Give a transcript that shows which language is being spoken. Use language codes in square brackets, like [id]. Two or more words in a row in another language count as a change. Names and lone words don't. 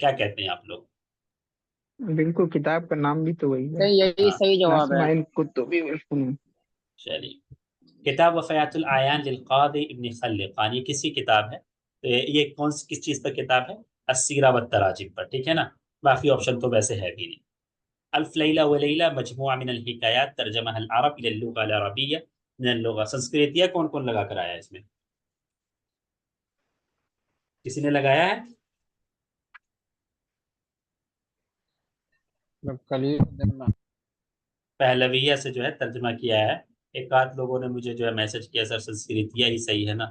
[hi] क्या कहते हैं आप लोग? बिल्कुल, किताब का नाम भी तो वही है, सही, यही हाँ, सही जवाब है। अस्माइल कुतुबी वल फनून। चलिए, किताब वफ़यातुल आयान लिल क़ादी इब्न खल्लिक़ान, ये किसकी किताब है? तो ये कौन सी किस चीज़ पर किताब है? [ar] السيرة والتراجم [hi] पर, ठीक है ना। बाकी ऑप्शन तो वैसे है भी नहीं। [ar] ألف ليلة وليلة مجموعة من الحكايات ترجمة العرب إلى لغة العربية من اللغة. [hi] संस्कृतिया कौन कौन लगा कर आया है इसमें? किसी ने लगाया है? खलील उद्दीन। पहलविया से जो है तर्जमा किया है। एक आध लोगों ने मुझे जो है मैसेज किया, सर संस्कृतिया ही सही है ना।